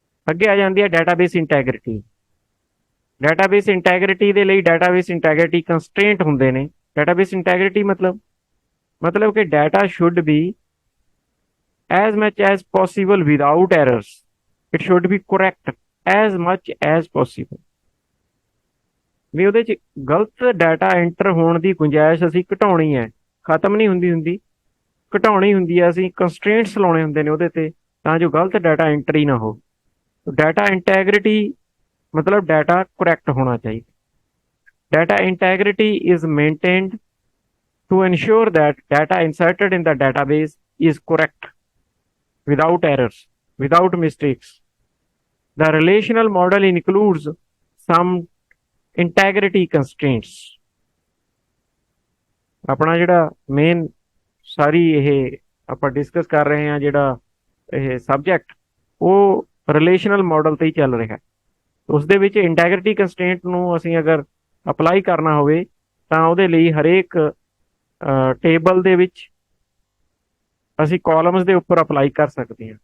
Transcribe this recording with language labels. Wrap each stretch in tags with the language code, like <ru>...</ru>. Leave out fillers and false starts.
<pa>ਅੱਗੇ ਆ ਜਾਂਦੀ ਹੈ ਡਾਟਾਬੇਸ ਇੰਟੈਗ੍ਰਿਟੀ। ਡਾਟਾਬੇਸ ਇੰਟੈਗ੍ਰਿਟੀ ਦੇ ਲਈ ਡਾਟਾਬੇਸ ਇੰਟੈਗ੍ਰਿਟੀ ਕੰਸਟ੍ਰੇਂਟ ਹੁੰਦੇ ਨੇ।</pa> <en>database integrity</en> <pa>ਮਤਲਬ ਕਿ</pa> <en>Data should be as much as possible without errors. It should be correct as much as possible.</en> <pa>ਵੀ ਉਹਦੇ 'ਚ ਗਲਤ ਡਾਟਾ ਐਂਟਰ ਹੋਣ ਦੀ ਗੁੰਜਾਇਸ਼ ਅਸੀਂ ਘਟਾਉਣੀ ਹੈ, ਖਤਮ ਨਹੀਂ ਹੁੰਦੀ ਘਟਾਉਣੀ ਹੁੰਦੀ ਹੈ। ਅਸੀਂ ਕੰਸਟ੍ਰੇਂਟਸ ਲਾਉਣੇ ਹੁੰਦੇ ਨੇ ਉਹਦੇ ਤੇ, ਤਾਂ ਜੋ ਗਲਤ ਡਾਟਾ ਐਂਟਰ ਹੀ ਨਾ ਹੋ। ਡਾਟਾ ਇੰਟੈਗ੍ਰਿਟੀ ਮਤਲਬ ਡਾਟਾ ਕਰੈਕਟ ਹੋਣਾ ਚਾਹੀਦਾ।</pa> <en>Data integrity is maintained to ensure that data inserted in the database is correct without errors, without mistakes. The relational model includes some integrity constraints.</en> <pa>ਆਪਣਾ ਜਿਹੜਾ main ਸਾਰੀ ਇਹ ਆਪਾਂ discuss ਕਰ ਰਹੇ ਹਾਂ ਜਿਹੜਾ ਇਹ ਸਬਜੈਕਟ, ਉਹ ਰਿਲੇਸ਼ਨਲ ਮਾਡਲ ਤੇ ਹੀ ਚੱਲ ਰਿਹਾ। ਉਸ ਦੇ ਵਿੱਚ ਇੰਟੈਗਰਿਟੀ ਕੰਸਟ੍ਰੇਂਟ ਨੂੰ ਅਸੀਂ ਅਗਰ ਅਪਲਾਈ ਕਰਨਾ ਹੋਵੇ ਤਾਂ ਉਹਦੇ ਲਈ ਹਰੇਕ ਟੇਬਲ ਦੇ ਵਿੱਚ ਅਸੀਂ ਕਾਲਮਸ ਦੇ ਉੱਪਰ ਅਪਲਾਈ ਕਰ ਸਕਦੇ ਹਾਂ।</pa>